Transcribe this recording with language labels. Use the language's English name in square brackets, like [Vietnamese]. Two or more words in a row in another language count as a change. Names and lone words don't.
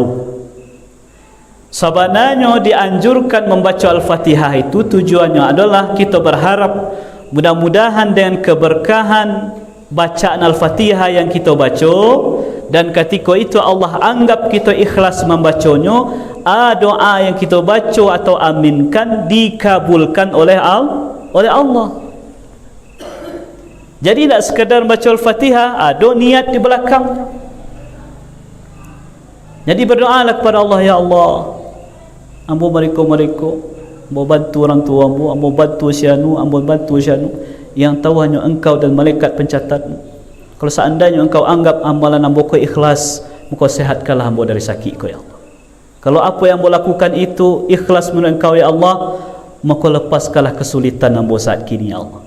[Indonesian] Sebenarnya dianjurkan membaca Al-Fatihah itu tujuannya adalah kita berharap mudah-mudahan dengan keberkahan bacaan Al-Fatihah yang kita baca, dan ketika itu Allah anggap kita ikhlas membacanya, doa yang kita baca atau aminkan dikabulkan oleh Allah. Jadi tak sekadar baca Al-Fatihah, ada niat di belakang. Jadi berdoalah kepada Allah, ya Allah, [Minangkabau] ambo mereka, ambo bantu orang tua ambo bantu syanu, ambo bantu syanu, [Indonesian] yang tahu hanya engkau dan malaikat pencatat. Kalau seandainya engkau anggap amalan ambo ko ikhlas, maka sehatkanlah ambo dari sakit ko, ya Allah. Kalau apa yang ambo lakukan itu ikhlas menurut engkau, ya Allah, maka lepaskanlah kesulitan ambo saat kini, ya Allah.